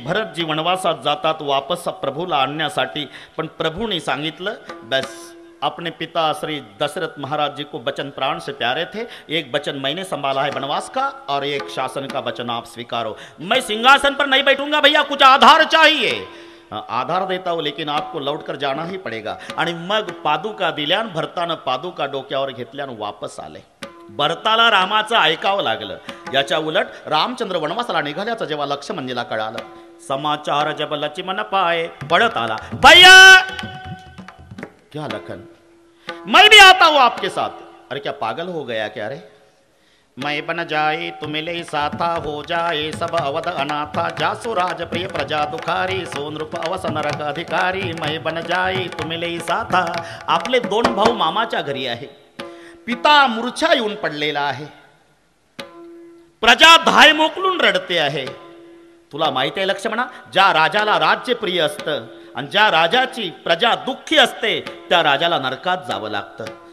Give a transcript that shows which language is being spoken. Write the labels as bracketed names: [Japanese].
[Marathi] भरतजी वनवासात जातात वापस प्रभूला आणण्यासाठी, पण प्रभूने सांगितलं [Hindi] बस अपने पिता श्री दशरथ महाराज जी को बचन प्राण से प्यारे थे, एक बचन मैंने संभाला है वनवास का और एक शासन का बचन आप स्वीकारो. मैं सिंहासन पर नहीं बैठूंगा भैया, कुछ आधार चाहिए. आधार देता हूं लेकिन आपको लौटकर जाना ही पडेगा. [Marathi] आणि मग पादुका दिल्यान भरतानं पादुका डोक्यावर घेतल्यान वापस आले. भरताला रामाचं ऐकावं लागलं. याच्या उलट रामचंद्र वनवासाला निघाल्याचं जेव्हा लक्ष्मणजीला कळालं, [Hindi] समाचार जब लक्ष्मण पाए [Marathi] पडत आला. [Hindi] भैया क्या लखन, मैं भी आता हूं आपके साथ. अरे क्या पागल हो गया क्या रे? मैं बन जाए तुम ले साथा, हो जाए सब अवध अनाथा, जासु राज प्रिय प्रजा दुखारी, सोन रूप अवस नरक अधिकारी. मैं बन जाए तुम ले साथा. [Marathi] आपले दोन भाऊ मामाच्या घरी आहे. पिता मूर्छा येऊन पडलेला आहे. प्रजा धाय मोकलून रडते आहे. तुला माहिती आहे लक्ष्मणा, ज्या राजाला राज्य प्रिय असतं आणि ज्या राजाची प्रजा दुःखी असते त्या राजाला नरकात जावं लागतं.